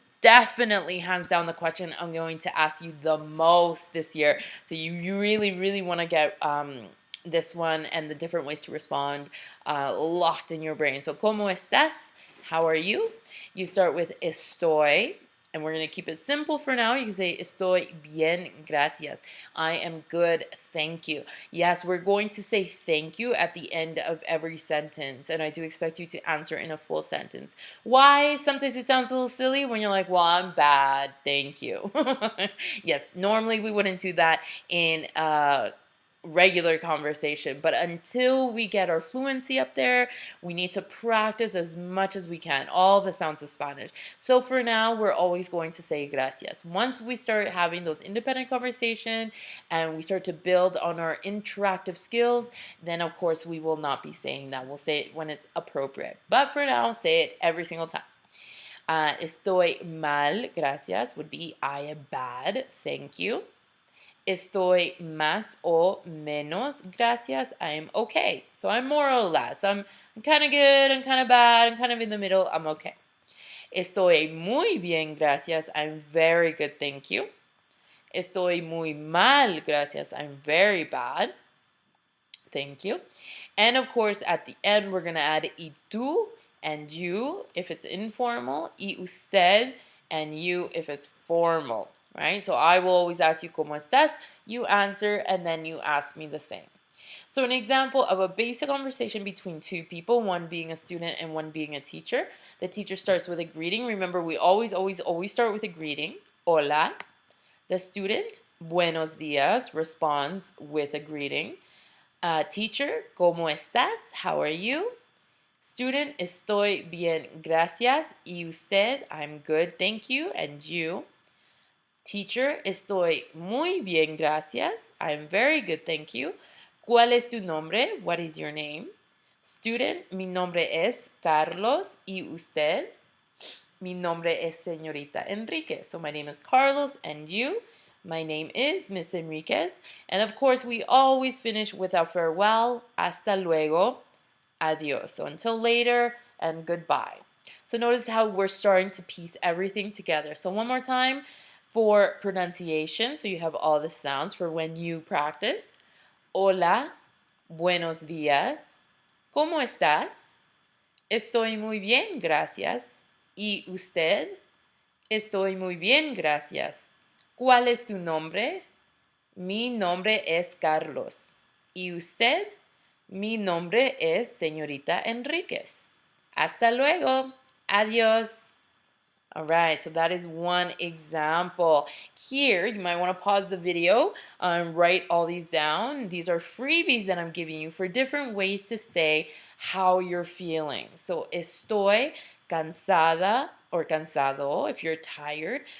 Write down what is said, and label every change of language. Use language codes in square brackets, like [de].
[en] Definitely, hands down, the question I'm going to ask you the most this year. So you really, really want to get this one and the different ways to respond locked in your brain. So [es] ¿cómo estás? [en] How are you? You start with estoy. And we're going to keep it simple for now. You can say, [es] estoy bien, gracias. [en] I am good, thank you. Yes, we're going to say thank you at the end of every sentence. And I do expect you to answer in a full sentence. Why? Sometimes it sounds a little silly when you're like, well, I'm bad, thank you. Yes, normally we wouldn't do that in regular conversation, but until we get our fluency up there, we need to practice as much as we can all the sounds of Spanish. So for now, we're always going to say gracias. Once we start having those independent conversation and we start to build on our interactive skills, then of course we will not be saying that. We'll say it when it's appropriate, but for now, say it every single time. [es] Estoy mal, gracias [en] would be I am bad, thank you. [es] Estoy más o menos, gracias. [en] I'm okay. So I'm more or less. I'm kind of good, I'm kind of bad, I'm kind of in the middle, I'm okay. [es] Estoy muy bien, gracias. [en] I'm very good, thank you. [es] Estoy muy mal, gracias. [en] I'm very bad. Thank you. And of course, at the end, we're going to add [es] y tú [en] and you if it's informal, [es] y usted [en] and you if it's formal. Right? So I will always ask you [es] ¿cómo estás? [en] You answer and then you ask me the same. So an example of a basic conversation between two people, one being a student and one being a teacher. The teacher starts with a greeting. Remember, we always start with a greeting. Hola. The student, [es] buenos días, [en] responds with a greeting. Teacher, [es] ¿cómo estás? [en] How are you? [es] Student, estoy bien, gracias. Y usted, [en] I'm good, thank you. And you? Teacher, [es] estoy muy bien, gracias. [en] I'm very good, thank you. [es] ¿Cuál es tu nombre? [en] What is your name? [es] Student, mi nombre es Carlos. ¿Y usted? Mi nombre es Señorita Enriquez. [en] So my name is Carlos, and you? My name is Miss Enriquez. And of course, we always finish with our farewell. [es] Hasta luego. Adios. [en] So until later and goodbye. So notice how we're starting to piece everything together. So one more time for pronunciation. So you have all the sounds for when you practice. [es] Hola, buenos días. ¿Cómo estás? Estoy muy bien, gracias. ¿Y usted? Estoy muy bien, gracias. ¿Cuál es tu nombre? Mi nombre es Carlos. ¿Y usted? Mi nombre es Señorita Enríquez. Hasta luego. Adiós. [en] All right, so that is one example. Here, you might want to pause the video and write all these down. These are freebies that I'm giving you for different ways to say how you're feeling. So, [es] estoy cansada [en] or cansado if you're tired.